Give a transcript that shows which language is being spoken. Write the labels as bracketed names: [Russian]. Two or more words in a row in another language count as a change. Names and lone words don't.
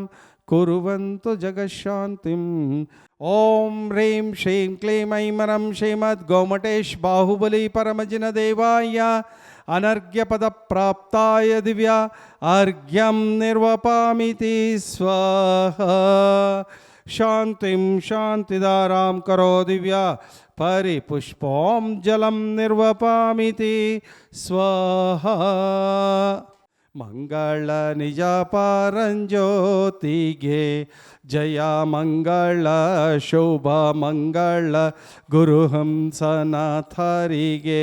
[Sanskrit] ಕುರ್ವಂತು ಜಗಶಾಂತಿಂ. ಓಂ ಹ್ರೀಂ ಶ್ರೀಂ ಕ್ಲೀಂ ಐಂ ಹರಂ ಶ್ರೀಮದ್ ಗೋಮಟೇಶ್ ಬಾಹುಬಲಿ ಪರಮಜಿನ ದೇವಾಯ ಅನರ್ಘ್ಯ ಪದ ಪ್ರಾಪ್ತಾಯ ದಿವ್ಯ ಅರ್ಘ್ಯಂ ನಿರ್ವಪಾಮಿತಿ ಸ್ವಾಹ. ಶಾಂತಿಂ ಶಾಂತಿದಾರಾಂ ಕರೋ ದಿವ್ಯ ಪರಿಪುಷ್ಪೋಂ ಜಲಂ ನಿರ್ವಪಾಮಿತಿ ಸ್ವಾಹ. [Kannada] ಮಂಗಳ ನಿಜ ಪರಂಜ್ಯೋತಿಗೆ ಜಯ ಮಂಗಳ ಶುಭ ಮಂಗಳ ಗುರುಹಂಸನಾಥರಿಗೆ.